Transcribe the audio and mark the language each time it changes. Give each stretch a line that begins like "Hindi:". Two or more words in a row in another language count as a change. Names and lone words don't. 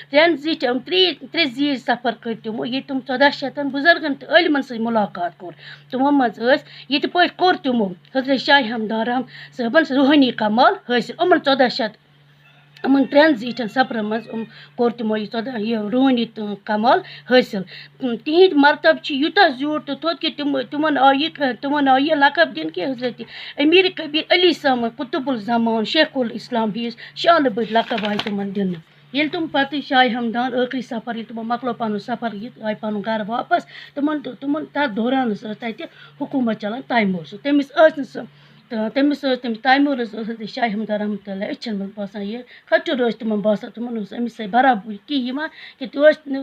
Kashmiri: ترٛےٚ زیٖٹھۍ سفر کٔرۍ تِمو ییٚتہِ تِم 1400 بُزرگن تہٕ عٲلمن سۭتۍ مُلاقات کوٚر تِمو منٛز ٲسۍ یِتھ پٲٹھۍ کوٚر تِمو حضرت شاہِ ہمدان صٲبن روحٲنی کمال حٲصِل یِمن 3 زیٖٹھٮ۪ن سفرن منٛز کوٚر تِمو یہِ روحٲنی کمال حٲصِل تِہِنٛدۍ مرتبہٕ چھِ یوٗتاہ زیوٗٹھ تہٕ تھوٚد کہِ تِمن آو یہِ لقب دِنہٕ کہِ حضرت امیر کبیر علی ثانی قطب الزمان شیخ الاسلام ہِوِس شانہٕ بٔڑۍ لقب آیہِ تِمن دِنہٕ ییٚلہِ تِم پتہٕ شاہِ ہمدان ٲخری سفر ییٚلہِ تِمو مۄکلو پنُن سفر آیہِ پنُن گرٕ واپس تِمن تتھ دورانس ٲس تتہِ حکوٗمت چلان تیموٗر سُنٛد تٔمِس ٲس تیموٗرس ٲس حضرت شاہِ ہمدان رحمتہ اللہ أچھن منٛز باسان یہِ کھٔٹُر ٲسۍ تِمن باسان تِمن اوس أمِس سۭتۍ برابری کِہیٖنۍ یِوان کہِ تہِ ٲسۍ نہٕ